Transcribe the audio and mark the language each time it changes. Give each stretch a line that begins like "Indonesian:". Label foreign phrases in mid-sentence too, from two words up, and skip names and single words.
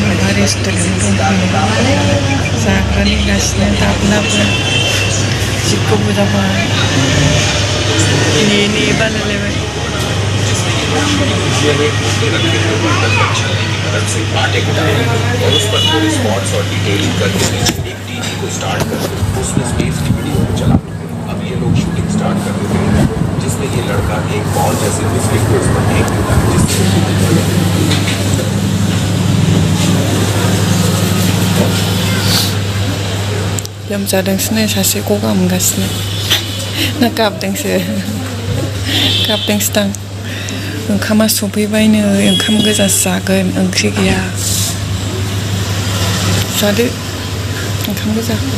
Bodo: रेस्टुरेंट जाग्रा नेगासिनो दाबलाबो जि गोबाव जाबाय नेयै बालायलायबाय
Hindi: जिसमें ये लड़का एक बॉल जैसे बिस्किट को उसमें फेंक देता है
Bodo: लोमजादोंसोनो सासे गगा मोनगासिनो ना गाबदोंसो गाबदोंसोदां ओंखामा सफैबायनो ओंखाम गोजा जागोन ओंख्रि गैया जादो ओंखाम गोजा